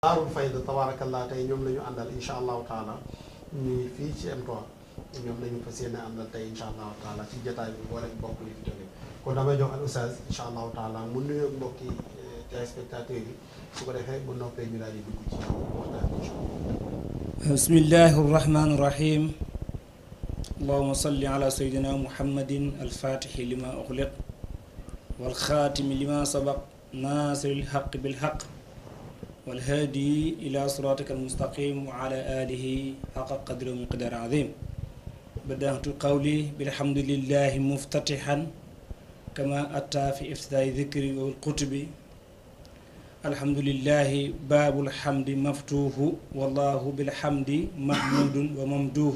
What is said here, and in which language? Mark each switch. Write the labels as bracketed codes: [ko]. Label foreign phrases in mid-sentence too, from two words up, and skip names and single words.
[wo] Daarul Fayda tabarakallah tey ñoom la ñu àndal [ar] إن شاء الله تعالى [wo] ñuy fii ci M3 ñoom la ñu fas yéene àndal tey [ar] إن شاء الله تعالى [wo] ci jotaay bi boole mbokk yi fi jógee kon damay jox al oustaz [ar] إن شاء الله تعالى [wo] mu nuyoo mbokki téléspectateurs yi su ko defee bu noppee ñu daal di dugg ci waxtaan bi [ar] إن شاء الله. بسم الله الرحمن الرحيم. اللهم صل على سيدنا محمد الفاتح لما أغلق والخاتم لما سبق ناصر الحق بالحق والهادي إلى صراطك المستقيم وعلى آله حق قدر ومقدار عظيم. بدأت قولي بالحمد لله مفتتحا كما أتى في افتتاح ذكري والكتب. الحمد لله باب الحمد مفتوح والله بالحمد محمود وممدوح.